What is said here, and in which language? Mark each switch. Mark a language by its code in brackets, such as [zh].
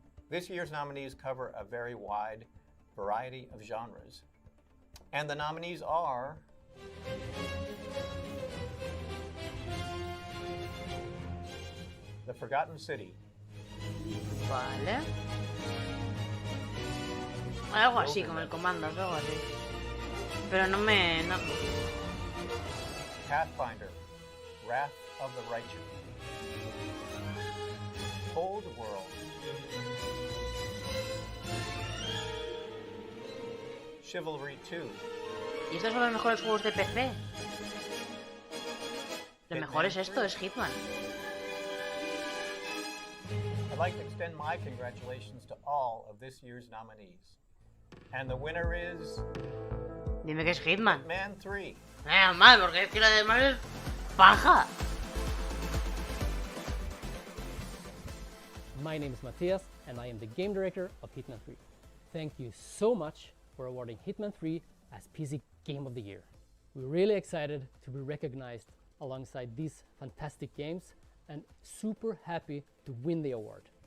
[en] This year's nominees cover a very wide variety of genres. And the nominees are The Forgotten City, [es] Vale. Algo así, como el comando, algo así. Pero no me... No. [en] Pathfinder, Wrath of the Righteous, Cold World, Chivalry 2, [es] ¿Y estos son los mejores juegos de PC? Lo mejor es esto, es Hitman. [en] I'd like to extend my congratulations to all of this year's nominees. And the winner is [es] Dime que es Hitman. [en] Hitman 3. [es] Mal, porque es que lo demás es paja. [en] My name is Matthias, and I am the game director of Hitman 3. Thank you so much for awarding Hitman 3 as PC Game of the Year. We're really excited to be recognized alongside these fantastic games and super happy to win the award.